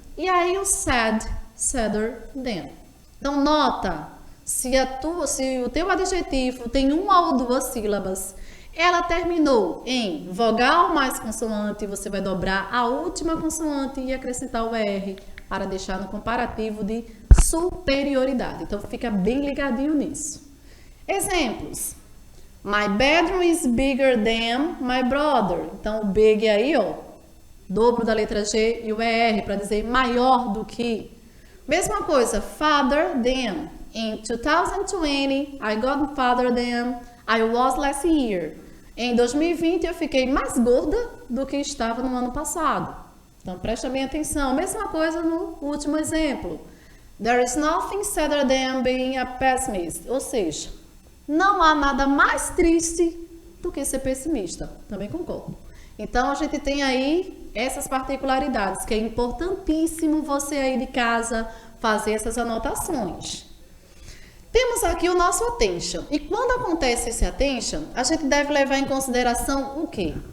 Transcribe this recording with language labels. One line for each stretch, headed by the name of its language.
Portuguese: E aí o sad,
English: sadder than.
Portuguese: Então nota, se o teu adjetivo tem uma ou duas sílabas, ela terminou em vogal mais consoante, você vai dobrar a última consoante e acrescentar o ER para deixar no comparativo de superioridade. Então fica bem ligadinho nisso. Exemplos.
English: My bedroom is bigger than my brother.
Portuguese: Então o big aí, ó, dobro da letra G e o ER para dizer maior do que. Mesma coisa, father than.
English: In 2020, I got farther than I was last year.
Portuguese: Em 2020, eu fiquei mais gorda do que estava no ano passado. Então, preste bem atenção. Mesma coisa no último exemplo.
English: There is nothing sadder than being a pessimist.
Portuguese: Ou seja, não há nada mais triste do que ser pessimista. Também concordo. Então, a gente tem aí essas particularidades, que é importantíssimo você aí de casa fazer essas anotações. Temos aqui o nosso attention. E quando acontece esse attention, a gente deve levar em consideração o quê?